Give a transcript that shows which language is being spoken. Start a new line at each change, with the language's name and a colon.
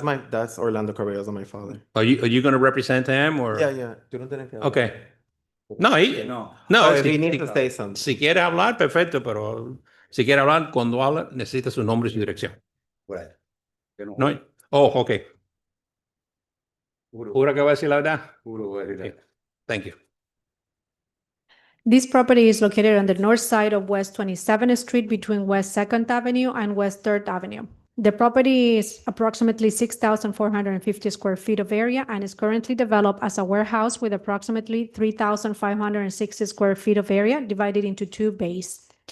English: That's Orlando Carballosa, my father. are you gonna represent him, or?
Spanish: Yeah. Tú no tienes que hablar.
English: Okay. No, No, if he needs to say something.
Spanish: Si quiere hablar, perfecto, pero si quiere hablar, cuando habla, necesita su nombre y su dirección. No, ok. ¿Jura que va a decir la verdad?
English: Okay. Thank you. This property is located on the north side of West 27th Street between West 2nd Avenue and West 3rd Avenue. The property is approximately 6,450 square feet of area and is currently developed as a warehouse with approximately 3,560 square feet of area divided into two bays.